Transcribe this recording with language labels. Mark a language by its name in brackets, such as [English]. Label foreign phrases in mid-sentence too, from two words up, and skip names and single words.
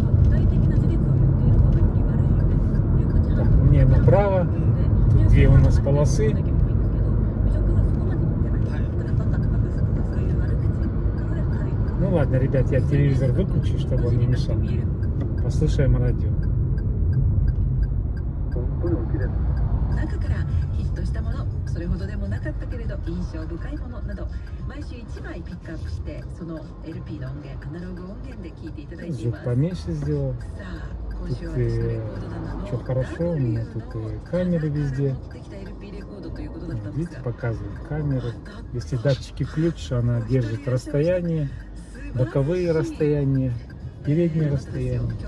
[Russian] Так, мне направо, тут 2 у нас полосы. Ну ладно, ребят, я телевизор выключу, чтобы он не мешал. Послушаем радио. [Japanese] 中からヒットしたもの、それほどでもなかったけれど印象深いものなど毎週1枚ピックアップしてその LP の音源、アナログ音源で聴いていただいています。 [Russian] Звук поменьше сделал. Тут все хорошо, у меня тут камеры везде. Видите, показывает камеры. Если датчики включишь, она держит расстояние, боковые расстояния, передние расстояния.